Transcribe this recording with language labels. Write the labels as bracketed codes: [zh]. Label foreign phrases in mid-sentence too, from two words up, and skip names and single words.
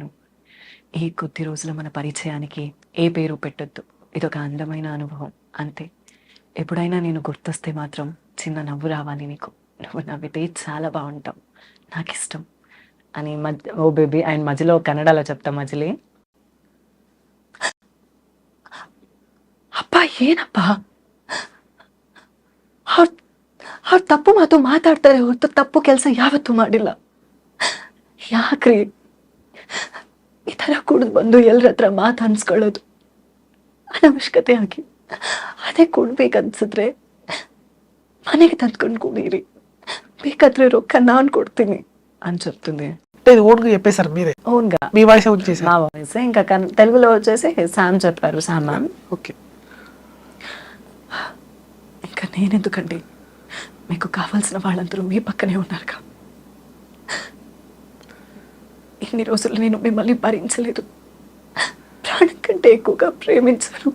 [te] ఈ కొద్ది రోజుల మన పరిచయానికి ఏ పేరు పెట్టొద్దు. ఇదొక అందమైన అనుభవం అంతే. ఎప్పుడైనా నేను గుర్తొస్తే మాత్రం చిన్న నవ్వు రావాలి నీకు. నువ్వు నవ్వితే చాలా బాగుంటావు, నాకు ఇష్టం అని ఓ బేబీ ఆయన మధ్యలో కన్నడలో చెప్తా మజిలీ. [kn] ಅಪ್ಪ ಏನಪ್ಪ, ಅವ್ರು ತಪ್ಪು ಮಾತು ಮಾತಾಡ್ತಾರೆ ಹೊರತು ತಪ್ಪು ಕೆಲಸ ಯಾವತ್ತೂ ಮಾಡಿಲ್ಲ. ಯಾಕ್ರಿ ಈ ಥರ ಕುಡಿದು ಬಂದು ಎಲ್ಲರ ಹತ್ರ ಮಾತು ಅನ್ಸ್ಕೊಳ್ಳೋದು ಅನವಶ್ಯಕತೆ ಆಗಿ? ಅದೇ ಕುಡ್ಬೇಕನ್ಸಿದ್ರೆ ಮನೆಗೆ ತಂದ್ಕೊಂಡು ಕುಡೀರಿ, ಬೇಕಾದ್ರೆ ರೊಕ್ಕ ನಾನು ಕೊಡ್ತೀನಿ [te] అని చెప్తుంది. ఇది ఓన్గా చెప్పేశారు మీరే? ఓన్గా, మీ వాయిస్ వచ్చేసి? మా వాయిస్. ఇంకా తెలుగులో వచ్చేసి శామ్ చెప్పారు, శామ్ మ్యామ్. ఓకే. ఇంకా నేనెందుకండి, మీకు కావాల్సిన వాళ్ళందరూ మీ పక్కనే ఉన్నారుగా. ఇన్ని రోజులు నేను మిమ్మల్ని భరించలేదు, ప్రాణం కంటే ఎక్కువగా ప్రేమించాను.